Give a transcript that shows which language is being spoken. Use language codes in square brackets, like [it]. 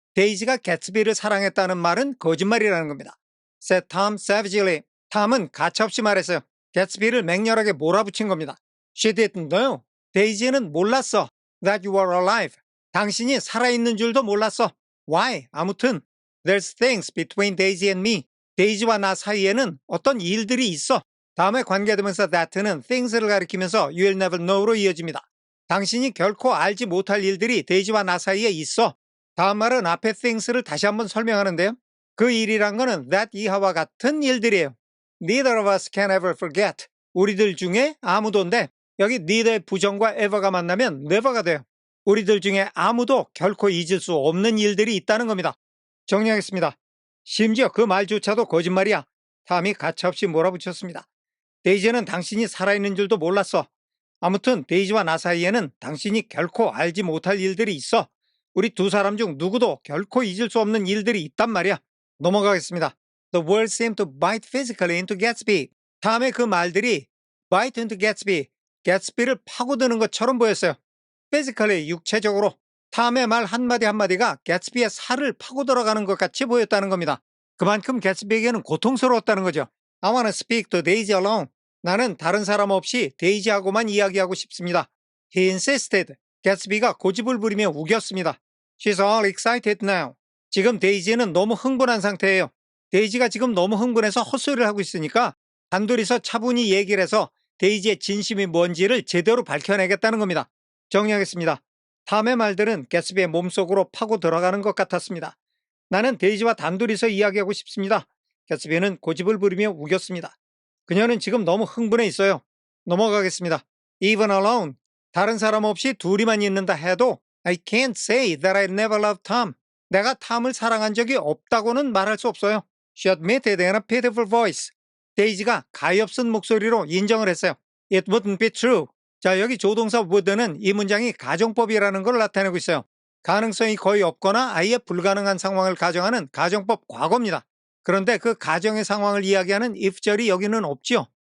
[ko] 데이지가 개츠비를 사랑했다는 말은 거짓말이라는 겁니다. [en] said Tom savagely. [ko] 탐은 가차없이 말했어요. 개츠비를 맹렬하게 몰아붙인 겁니다. [en] She didn't know. [ko] 데이지는 몰랐어. [en] That you were alive. [ko] 당신이 살아있는 줄도 몰랐어. [en] Why? 아무튼 There's things between Daisy and me. [ko] 데이지와 나 사이에는 어떤 일들이 있어. 다음에 관계되면서 that는 things를 가리키면서 [en] you'll never know [ko] 로 이어집니다. 당신이 결코 알지 못할 일들이 데이지와 나 사이에 있어. 다음 말은 앞에 things를 다시 한번 설명하는데요. 그 일이란 거는 that 이하와 같은 일들이에요. [en] Neither of us can ever forget. [ko] 우리들 중에 아무도인데 여기 neither의 부정과 ever가 만나면 never가 돼요. 우리들 중에 아무도 결코 잊을 수 없는 일들이 있다는 겁니다. 정리하겠습니다. 심지어 그 말조차도 거짓말이야. 탐이 가차없이 몰아붙였습니다. 데이지는 당신이 살아있는 줄도 몰랐어. 아무튼 데이지와 나 사이에는 당신이 결코 알지 못할 일들이 있어. 우리 두 사람 중 누구도 결코 잊을 수 없는 일들이 있단 말이야. 넘어가겠습니다. [en] The words seemed to bite physically into Gatsby. [ko] 다음에 그 말들이 [en] bite into Gatsby, [ko] Gatsby를 파고드는 것처럼 보였어요. physically, 육체적으로. 탐의 말 한마디 한마디가 개츠비의 살을 파고 들어가는 것 같이 보였다는 겁니다. 그만큼 개츠비에게는 고통스러웠다는 거죠. [en] I wanna speak to Daisy alone. [ko] 나는 다른 사람 없이 데이지하고만 이야기하고 싶습니다. [en] He insisted. [ko] 개츠비가 고집을 부리며 우겼습니다. [en] She's all excited now. [ko] 지금 데이지는 너무 흥분한 상태예요. 데이지가 지금 너무 흥분해서 헛소리를 하고 있으니까 단둘이서 차분히 얘기를 해서 데이지의 진심이 뭔지를 제대로 밝혀내겠다는 겁니다. 정리하겠습니다. 탐의 말들은 개츠비의 몸속으로 파고 들어가는 것 같았습니다. 나는 데이지와 단둘이서 이야기하고 싶습니다. 개츠비는 고집을 부리며 우겼습니다. 그녀는 지금 너무 흥분해 있어요. 넘어가겠습니다. [en] Even alone. [ko] 다른 사람 없이 둘이만 있는다 해도 [en] I can't say that I never loved Tom. [ko] 내가 탐을 사랑한 적이 없다고는 말할 수 없어요. [en] She admitted in a pitiful voice. [ko] 데이지가 가엾은 목소리로 인정을 했어요. [en] It wouldn't be true. [ko] 자, 여기 조동사 would는 이 문장이 가정법이라는 걸 나타내고 있어요. 가능성이 거의 없거나 아예 불가능한 상황을 가정하는 가정법 과거입니다. 그런데 그 가정의 상황을 이야기하는 if절이 여기는 없지요.